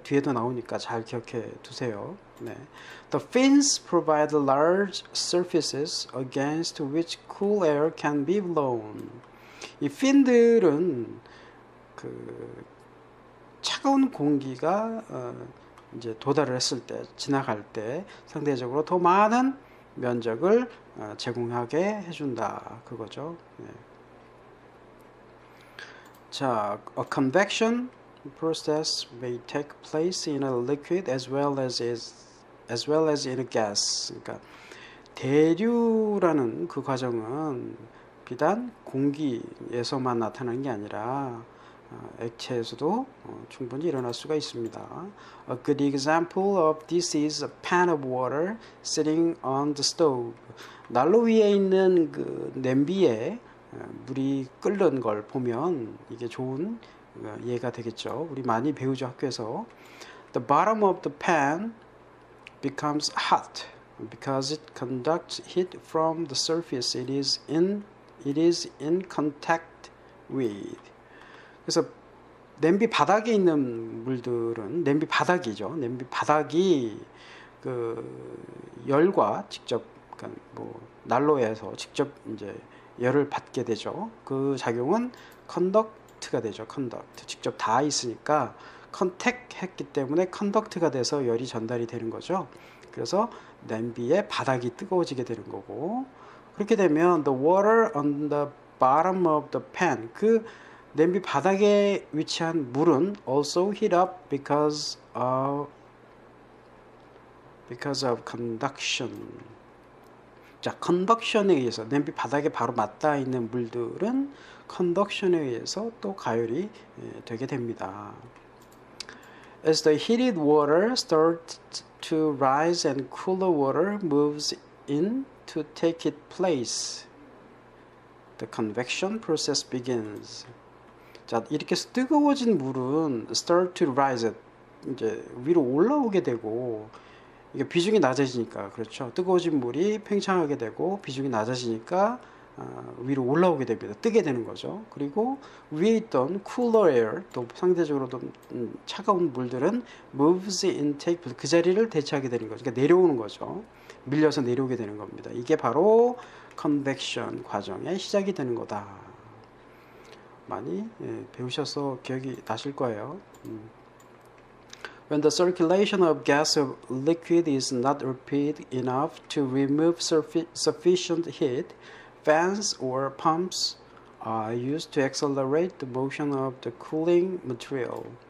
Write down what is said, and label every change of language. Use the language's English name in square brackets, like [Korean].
[Korean] 뒤에도 나오니까 잘 기억해 두세요. 네. [English] The fins provide large surfaces against which cool air can be blown. [Korean] 이 핀들은 그 차가운 공기가 이제 도달을 했을 때, 지나갈 때 상대적으로 더 많은 면적을 제공하게 해준다, 그거죠. 네. [English] 자, a convection process may take place in a liquid as well as in a gas. [Korean] 그러니까 대류라는 그 과정은 비단 공기에서만 나타나는 게 아니라 액체에서도 충분히 일어날 수가 있습니다. [English] A good example of this is a pan of water sitting on the stove. [Korean] 난로 위에 있는 그 냄비에 물이 끓는 걸 보면 이게 좋은 예가 되겠죠. 우리 많이 배우죠, 학교에서. [English] The bottom of the pan becomes hot because it conducts heat from the surface it is in contact with. [Korean] 그래서 냄비 바닥에 있는 물들은, 냄비 바닥이죠. 냄비 바닥이 그 열과 직접, 그러니까 뭐 난로에서 직접 이제 열을 받게 되죠. 그 작용은 컨덕트가 되죠. 컨덕트. 직접 닿아 있으니까 컨택 했기 때문에 컨덕트가 돼서 열이 전달이 되는 거죠. 그래서 냄비의 바닥이 뜨거워지게 되는 거고, 그렇게 되면 [English] the water on the bottom of the pan, [Korean] 그 냄비 바닥에 위치한 물은 [English] also heat up because of conduction. [Korean] 자, conduction에 의해서, 냄비 바닥에 바로 맞닿아 있는 물들은 conduction에 의해서 또 가열이 되게 됩니다. [English] As the heated water starts to rise and cooler water moves in to take its place, the convection process begins. [Korean] 자, 이렇게 해서 뜨거워진 물은 [English] start to rise, [Korean] 이제 위로 올라오게 되고, 이게 비중이 낮아지니까, 그렇죠. 뜨거워진 물이 팽창하게 되고 비중이 낮아지니까 위로 올라오게 됩니다. 뜨게 되는 거죠. 그리고 위에 있던 [English] cooler air, [Korean] 또 상대적으로 좀 차가운 물들은 [English] moves in take, [Korean] 그 자리를 대체하게 되는 거죠. 그러니까 내려오는 거죠. 밀려서 내려오게 되는 겁니다. 이게 바로 convection 과정의 시작이 되는 거다. 많이 배우셔서 기억이 나실 거예요. [English] When the circulation of gas or liquid is not rapid enough to remove sufficient heat, fans or pumps are used to accelerate the motion of the cooling material.